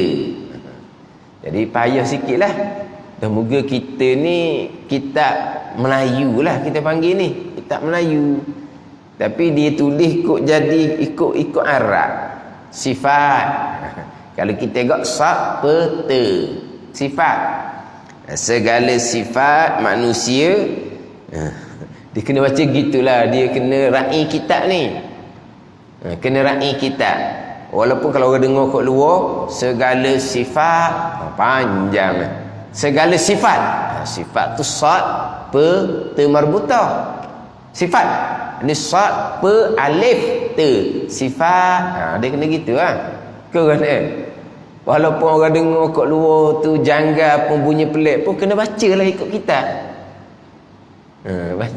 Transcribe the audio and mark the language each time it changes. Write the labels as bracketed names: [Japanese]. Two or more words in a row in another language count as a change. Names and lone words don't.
[Malay] Jadi payah sikitlah. Dan moga kita ni kitab Melayu lah kita panggil ni, kitab Melayu. Tapi dia tulis ikut Arab. Sifat. Kalau kita tengok sad pe te, sifat. Segala sifat manusia. Dia kena baca gitulah, dia kena ra'i kitab ni. Kena ra'i kitab. Walaupun kalau orang dengar kat luar, segala sifat panjang. Segala sifat. Sifat tu sad pe te marbutah. Sifat. Ini sad pe alif te. Sifat. Dia kena gitu lah. Keren Walaupun orang dengar kat luar tu janggal pun bunyi pelik pun kena bacalah ikut kitab. Baca.